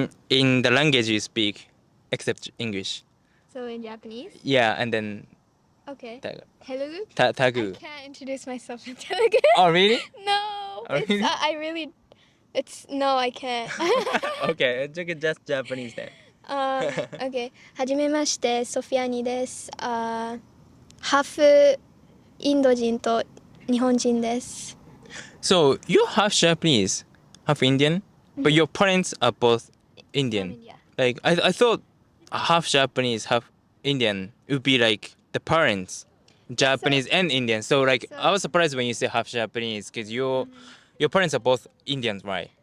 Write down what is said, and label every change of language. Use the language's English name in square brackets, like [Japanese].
[English] In the language you speak, except English. So in Japanese? Yeah, and then Okay. Tagu. Telugu? Tagu. I can't introduce myself in Telugu. Oh really? No. Oh, It's, really? I really it's no, I can't. Okay, it's okay, just Japanese then. Okay. [Japanese] はじめまして、ソフィアニです。ハーフインド人と日本人です。 [English] So you're half Japanese, half Indian, but your parents are both Indian. India. Like I thought half Japanese, half Indian would be like the parents, Japanese and Indian. So like I was surprised when you say half Japanese because your parents are both Indians, right?